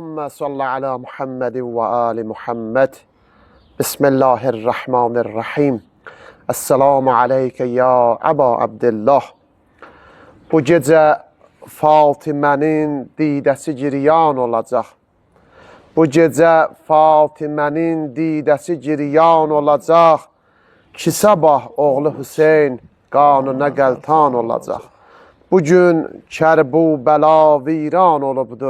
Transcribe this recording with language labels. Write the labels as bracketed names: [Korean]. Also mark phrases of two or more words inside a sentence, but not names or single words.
[Arabic] صلّ على محمد وآل محمد. بسم الله الرحمن الرحيم. السلام عليك يا أبا عبد الله. [Azerbaijani] Bu gece Fatime'nin didəsi giryan olacaq. Bu gece Fatime'nin didəsi giryan olacaq. Ki sabah oğlu Hüseyin qanuna qəltan olacaq. Bugün Kərbəla viran olubdur.